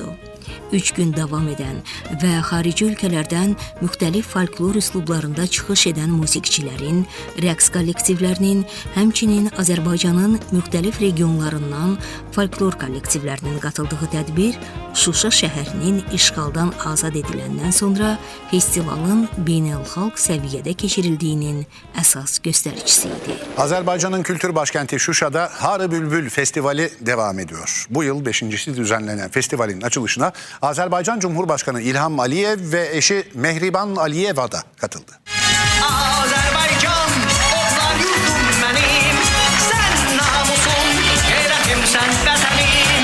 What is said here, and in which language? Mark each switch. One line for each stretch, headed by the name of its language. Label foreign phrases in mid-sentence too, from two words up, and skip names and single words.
Azerbaijani: 3 gün davam edən və xarici ölkələrdən müxtəlif folklor üslublarında çıxış edən musiqiçilərin, rəqs kollektivlərinin, həmçinin Azərbaycanın müxtəlif regionlarından folklor kollektivlərinin qatıldığı tədbir Şuşa şəhərinin işğaldan azad ediləndən sonra festivalın beynəlxalq səviyyədə keçirildiyinin əsas göstəricisi idi.
Turkish: Azerbaycan'ın kültür başkenti Şuşa'da Harı Bülbül Festivali devam ediyor. Bu yıl 5.'si düzenlenen festivalin açılışına Azerbaycan Cumhurbaşkanı İlham Aliyev ve eşi Mehriban Aliyeva da katıldı. Azerbaycan, otlar yurdum benim, sen namusum, şerefim sen vətənim.